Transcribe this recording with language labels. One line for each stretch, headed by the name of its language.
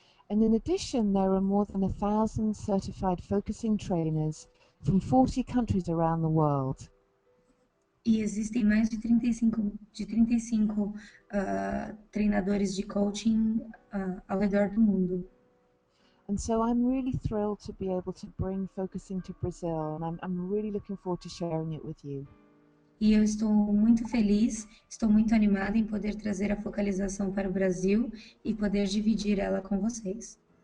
English: And in addition, there are more than 1,000 certified focusing trainers from 40 countries around the world.
Portuguese: E existem mais de 35 treinadores de coaching ao redor do mundo.
English: And so I'm really thrilled to be able to bring focusing to Brazil, and I'm really looking forward to sharing it with you.
Portuguese: E eu estou muito feliz, estou muito animada em poder trazer a focalização para o Brasil e poder dividir ela com vocês.